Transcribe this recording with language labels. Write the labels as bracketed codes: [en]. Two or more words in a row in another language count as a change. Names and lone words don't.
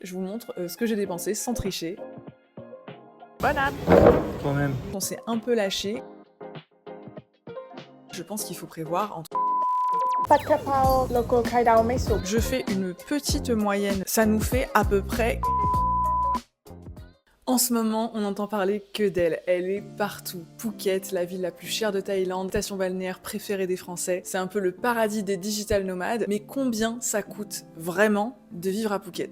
[fr] Je vous montre ce que j'ai dépensé sans tricher. Banane. Quand même. On s'est un peu lâché. Je pense qu'il faut prévoir entre... [th] ผัดกะเพราโลโก้ไข่ดาวไม่สุก [fr] Je fais une petite moyenne. Ça nous fait à peu près... En ce moment, on n'entend parler que d'elle. Elle est partout. Phuket, la ville la plus chère de Thaïlande, station balnéaire préférée des Français. C'est un peu le paradis des digital nomades. Mais combien ça coûte vraiment de vivre à Phuket?